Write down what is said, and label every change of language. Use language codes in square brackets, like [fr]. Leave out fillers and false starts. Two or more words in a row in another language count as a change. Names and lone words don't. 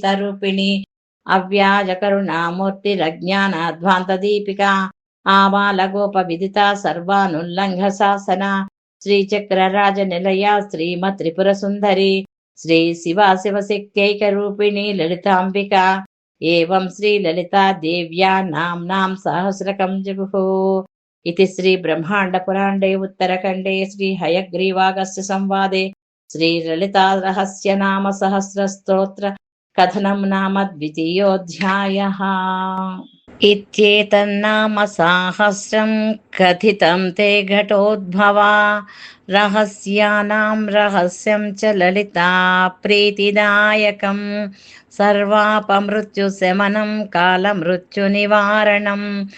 [sa] రూపిణి అవ్యాజ కరుణామూర్తిరజ్ఞానాధ్వాంత దీపిక ఆబాల గోప విదిత సర్వానుల్లంఘ శాసన శ్రీచక్రరాజ నిలయ శ్రీమ త్రిపుర సుందరి శ్రీ శివ శివశక్త్యైక రూపిణి లలితాంబిక ఏవం శ్రీ లలితా దేవ్యా నామ్నాం సహస్రకం జగుః इति श्री ब्रह्मांड पुराणे उत्तरखंडे श्री हयग्रीवागस्य संवादे श्री ललिता रहस्य नाम सहस्र स्तोत्र कथनं नाम द्वितीयोऽध्यायः इत्येतन्नाम साहस्रं कथितं ते घटोद्भवा रहस्यानां रहस्यं च ललिता प्रीतिदायकं सर्वापमृत्युशमनं कालमृत्युनिवारणं